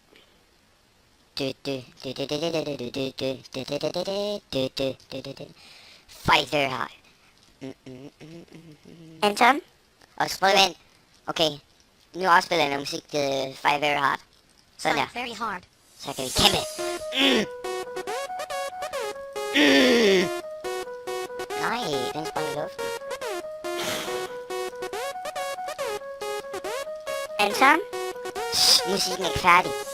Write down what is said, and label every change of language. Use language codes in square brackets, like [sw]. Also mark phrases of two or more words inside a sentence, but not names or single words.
[en] Fighter high. [da] Anton? Og så prøv at vent. Okay. Nu afspiller jeg noget musik til Fight Very Hard. Sådan der. [en] Very hard. [da] Så kan vi kæmpe. Nej, den sprang i luften. Anton? Shh, musikken er ikke færdig.